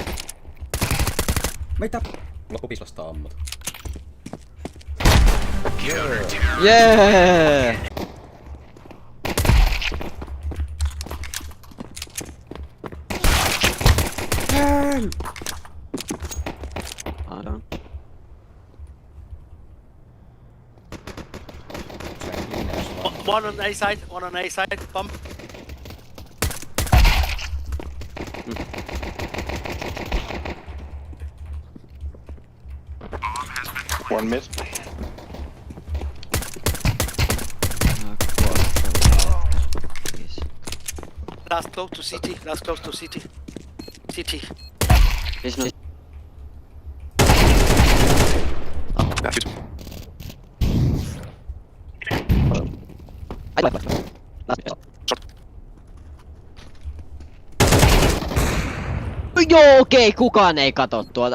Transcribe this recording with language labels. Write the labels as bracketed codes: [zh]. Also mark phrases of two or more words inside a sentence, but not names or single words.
[fi] Mitä? Loppupislasta ammut. Jee! Aidon. [en] One on A side, bump. One mid. Last close to city. City. Business. [fi] Joo, okei, kukaan ei kato tuota.